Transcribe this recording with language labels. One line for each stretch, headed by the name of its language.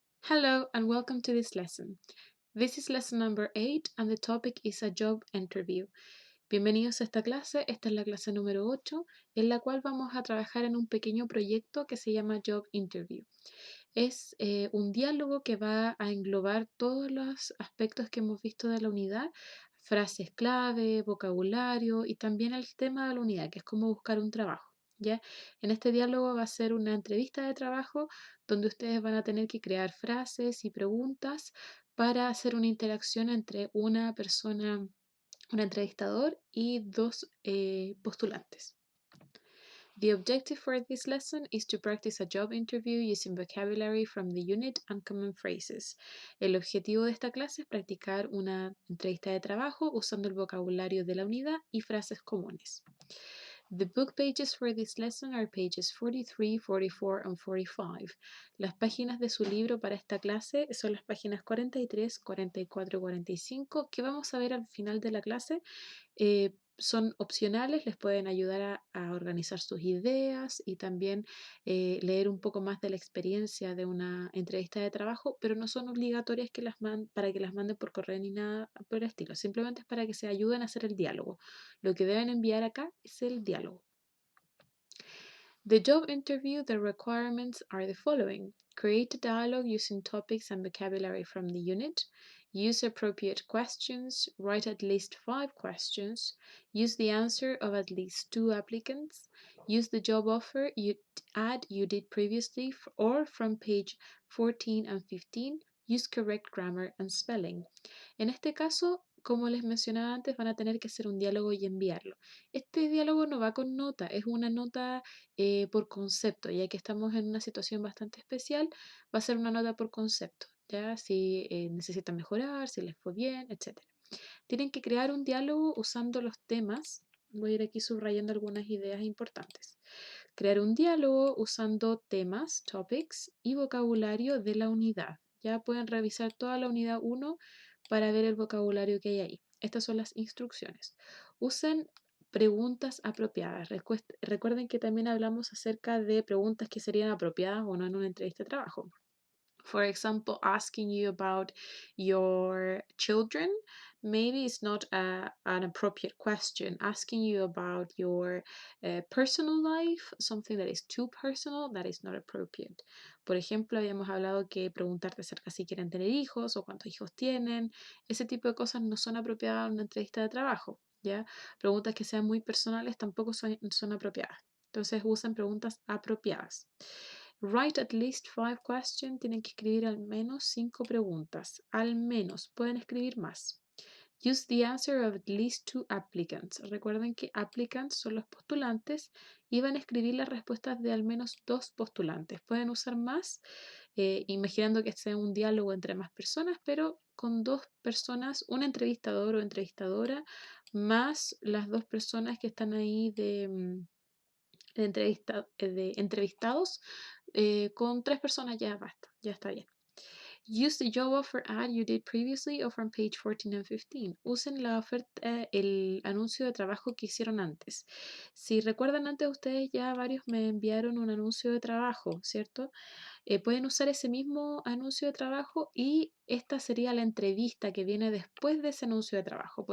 English: Hello and welcome to this lesson. This is lesson number 8 and the topic is a job interview.
Spanish: Bienvenidos a esta clase es la clase número 8 en la cual vamos a trabajar en un pequeño proyecto que se llama Job Interview. Es un diálogo que va a englobar todos los aspectos que hemos visto de la unidad, frases clave, vocabulario y también el tema de la unidad, que es cómo buscar un trabajo. ¿Ya? En este diálogo va a ser una entrevista de trabajo donde ustedes van a tener que crear frases y preguntas para hacer una interacción entre una persona, un entrevistador y dos postulantes.
English: The objective for this lesson is to practice a job interview using vocabulary from the unit and common phrases.
Spanish: El objetivo de esta clase es practicar una entrevista de trabajo usando el vocabulario de la unidad y frases comunes.
English: The book pages for this lesson are pages 43, 44 and 45.
Spanish: Las páginas de su libro para esta clase son las páginas 43, 44 y 45 que vamos a ver al final de la clase. Son opcionales, les pueden ayudar a organizar sus ideas y también leer un poco más de la experiencia de una entrevista de trabajo, pero no son obligatorias para que las manden por correo ni nada por el estilo, simplemente es para que se ayuden a hacer el diálogo. Lo que deben enviar acá es el diálogo.
English: The job interview, the requirements are the following. Create a dialogue using topics and vocabulary from the unit. Use appropriate questions. Write at least 5 questions. Use the answer of at least 2 applicants. Use the job offer you did previously or from page 14 and 15. Use correct grammar and spelling.
Spanish: En este caso, como les mencionaba antes, van a tener que hacer un diálogo y enviarlo. Este diálogo no va con nota, es una nota por concepto, ya que estamos en una situación bastante especial, va a ser una nota por concepto, ya si necesitan mejorar, si les fue bien, etc. Tienen que crear un diálogo usando los temas. Voy a ir aquí subrayando algunas ideas importantes. Crear un diálogo usando temas, topics y vocabulario de la unidad. Ya pueden revisar toda la unidad 1 para ver el vocabulario que hay ahí. Estas son las instrucciones. Usen preguntas apropiadas. Recuerden que también hablamos acerca de preguntas que serían apropiadas o no en una entrevista de trabajo.
English: For example, asking you about your children, maybe it's not an appropriate question. Asking you about your personal life, something that is too personal, that is not appropriate.
Spanish: Por ejemplo, habíamos hablado que preguntarte acerca si quieren tener hijos o cuántos hijos tienen. Ese tipo de cosas no son apropiadas en una entrevista de trabajo, ¿ya? Preguntas que sean muy personales tampoco son apropiadas. Entonces usen preguntas apropiadas.
English: Write at least 5 questions.
Spanish: Tienen que escribir al menos 5 preguntas. Al menos. Pueden escribir más.
English: Use the answer of at least 2 applicants.
Spanish: Recuerden que applicants son los postulantes y van a escribir las respuestas de al menos 2 postulantes. Pueden usar más, imaginando que sea un diálogo entre más personas, pero con 2 personas, un entrevistador o entrevistadora, más las 2 personas que están ahí de entrevistados, con 3 personas ya basta, ya está bien.
English: Use the job offer ad you did previously or from page 14 and 15.
Spanish: Usen la oferta, el anuncio de trabajo que hicieron antes. Si recuerdan antes, ustedes ya varios me enviaron un anuncio de trabajo, ¿cierto? Pueden usar ese mismo anuncio de trabajo y esta sería la entrevista que viene después de ese anuncio de trabajo.